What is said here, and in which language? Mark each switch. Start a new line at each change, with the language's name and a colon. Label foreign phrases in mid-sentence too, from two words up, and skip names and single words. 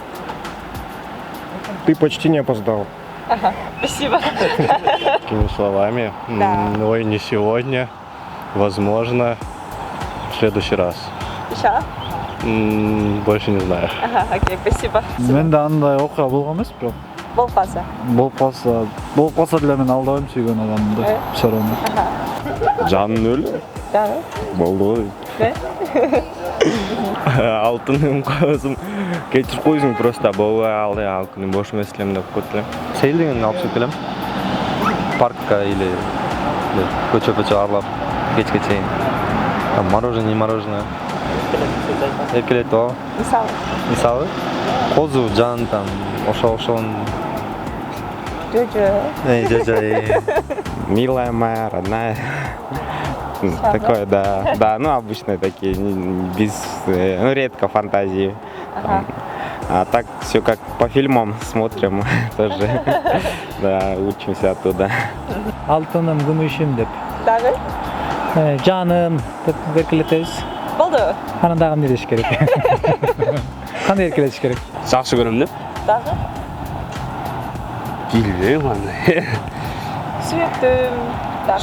Russian: Ты почти не опоздал. Ага, спасибо. Такими словами. Да. Ой, не сегодня. Возможно, в следующий раз. Ща. Больше не знаю. Ага, окей, спасибо.
Kyrgyz: Мен да андай окуя болгон эмес, бирок Болуп калса. болуп калса деле мен алдабайм сүйгөн адамды.
Russian: Все равно.
Kyrgyz: Жанын өлү.
Russian: Да.
Kyrgyz: Болду. Алтыным көзүм кечирип койсуң, просто болбой алды, ал күнү бош эмес элем деп коет элем. Сейил дегенди алып чыгып келем. Паркка или көчө арлап кечке чейин.
Russian: Там мороженое.
Kyrgyz: Эркелетип алып. Мисалы козу, жан там ошон. Жо.
Russian: Милая моя, родная. Такое, да. Да, ну обычные такие, редко фантазии. А так все как по фильмам смотрим тоже. Да, учимся оттуда.
Kyrgyz: Алтыным, күмүшүм деп. Дагы? Жаным деп эркелетебиз. Болду. Анан дагы эмне деш керек? Кандай эркелетиш керек? Жакшы көрөм деп. Дагы? Билбейм аны. Сүйүктүм.